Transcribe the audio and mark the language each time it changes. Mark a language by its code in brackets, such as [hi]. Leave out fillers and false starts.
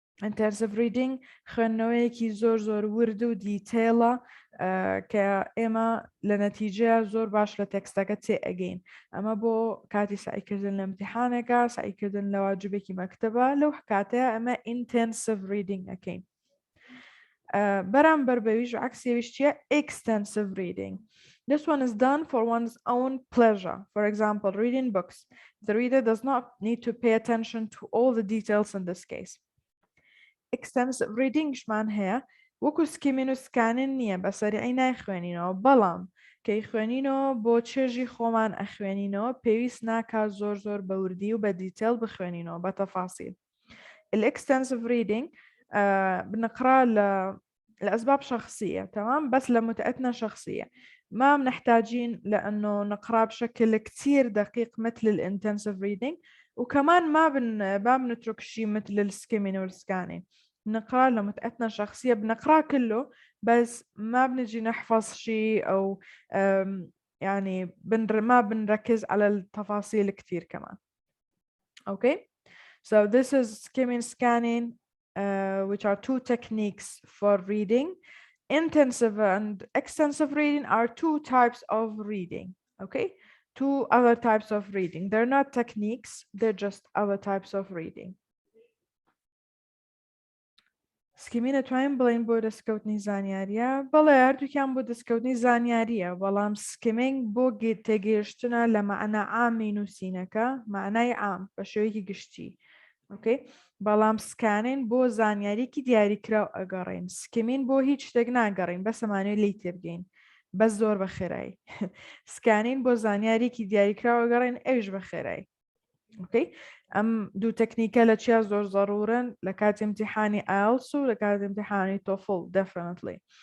[ckb] intensive reading خوێندنەوەیەکی زۆر ورد و دیتیلە کە ئێمە لە نەتیجە زۆر باش لە تێکستەکە تێ ئەگەین. ئەمە بۆ کاتی سعیکردن لە امتحانێکە، سعیکردن لە واجبێکی مەکتەبە، لەو کاتەیە ئەمە intensive reading ئەکەین. بەرامبەر بەویش عکسێویش چیە؟ extensive reading. [en] This one is done for one's own pleasure. For example, reading books. The reader does not need to pay attention to all the details in this case. [ckb] extensive reading شمان هەیە وەکو سکیمین و سکانین نییە، بەسەریعی نایخوێنینەوە، بەڵام کە خوێنینەوە بۆ چێژی خۆمان ئەخوێنینەوە پێویست ناکات زۆر بە وردی و بە دیتیل بخوێنینەوە بە تەفاسیل. [ar] extensive reading بنقرأ لأسباب شخصية، تمام، بس لمتعتنا شخصية، ما بنحتاجين لأنه نقرأ بشكل كتير دقيق مثل الانتنسيف reading، وكمان ما بنترك شيء مثل السكيمين والسكانين. نقرأ لمتعتنا الشخصية، بنقرأ كله بس ما بنجي نحفظ شيء أو يعني ما بنركز على التفاصيل كتير كمان. [en] Okay, so this is skimming, scanning, which are two techniques for reading. Intensive and extensive reading are two types of reading. Okay, two other types of reading. They're not techniques, they're just other types of reading. [ckb] سکیمینە توانین بڵین بۆ دەستکەوتنی زانیاریە؟ بەڵێ هەردووکیان بۆ دەستکەوتنی زانیاریە، بەڵام سکیمینگ بۆ تێگەیشتنە لە معنە عامی نووسینەکە، معنای عام بە شێوەیەکی گشتی. [en] Okay. [ckb] بەڵام سکانین بۆ زانیاریکی دیاریکراو ئەگەڕین سکیمین بۆ هیچ شتێک ناگەڕین بەسەمانوی لی تێبگەین بەس زۆر بە خێرایی سکانین بۆ زانیاریکی دیاریکراوە گەڕین ئەوش بە خێرایی اوكي ام دوو تەکنیکە لە چیا زۆر زەڕورن لە کاتی امتحانی IELTS و لە کاتی امتحانی TOEFL definitely